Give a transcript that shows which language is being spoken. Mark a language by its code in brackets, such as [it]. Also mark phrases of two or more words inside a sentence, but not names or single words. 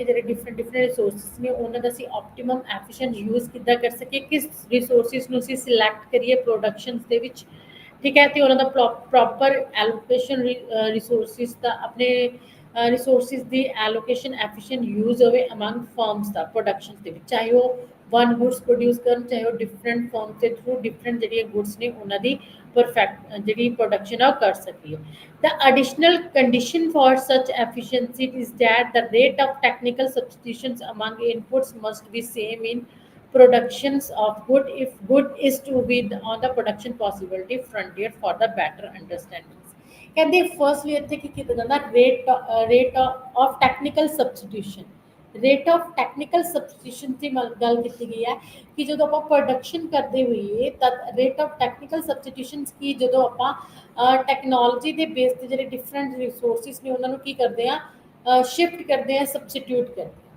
[pa] ਜਿਹੜੇ [en] different resources [pa] ਨੇ ਉਹਨਾਂ ਦਾ ਅਸੀਂ [en] optimum efficient use [pa] ਕਿੱਦਾਂ ਕਰ ਸਕੀਏ ਕਿਸ ਰਿਸੋਰਸਿਸ ਨੂੰ ਅਸੀਂ ਸਿਲੈਕਟ ਕਰੀਏ ਪ੍ਰੋਡਕਸ਼ਨਸ ਦੇ ਵਿੱਚ ਠੀਕ ਹੈ ਤੇ ਉਹਨਾਂ ਦਾ [en] proper allocation resources [pa] ਦਾ ਆਪਣੇ ਰਿਸੋਰਸਿਸ ਦੀ [en] allocation efficient use [pa] ਹੋਵੇ ਅਮੰਗ ਫਰਮਸ ਦਾ ਪ੍ਰੋਡਕਸ਼ਨਸ ਦੇ ਵਿੱਚ ਚਾਹੇ ਉਹ [en] one goods produce [pa] ਕਰਨ ਚਾਹੇ ਉਹ [en] different firm [pa] ਦੇ [en] through different [pa] ਜਿਹੜੀਆਂ ਗੁੱਡਸ ਨੇ ਉਹਨਾਂ ਦੀ ਪਰਫੈਕਟ ਜਿਹੜੀ ਪ੍ਰੋਡਕਸ਼ਨ ਆ ਉਹ ਕਰ [en] ਸਕੀਏ the additional condition for such efficiency is that the rate of technical substitutions among inputs must be same in productions of good if good is to be on the production possibility frontier for the better understanding [pa] ਕਹਿੰਦੇ ਫਰਸਟਲੀ ਇੱਥੇ ਕੀ ਕੀਤਾ ਜਾਂਦਾ [en] rate of technical substitution rate of technical substitution [pa] ਦੀ ਗੱਲ ਕੀਤੀ ਗਈ ਹੈ ਕਿ ਜਦੋਂ ਆਪਾਂ ਪ੍ਰੋਡਕਸ਼ਨ ਕਰਦੇ ਹੋਈਏ ਤਾਂ [en] rate of technical substitutions [pa] ਕੀ ਜਦੋਂ ਆਪਾਂ ਟੈਕਨੋਲੋਜੀ ਦੇ ਬੇਸ ਤੇ ਜਿਹੜੇ [en] different resources [pa] ਨੇ ਉਹਨਾਂ ਨੂੰ ਕੀ ਕਰਦੇ ਆ ਸ਼ਿਫਟ ਕਰਦੇ ਆ ਸਬਸਟੀਟਿਊਟ ਕਰਦੇ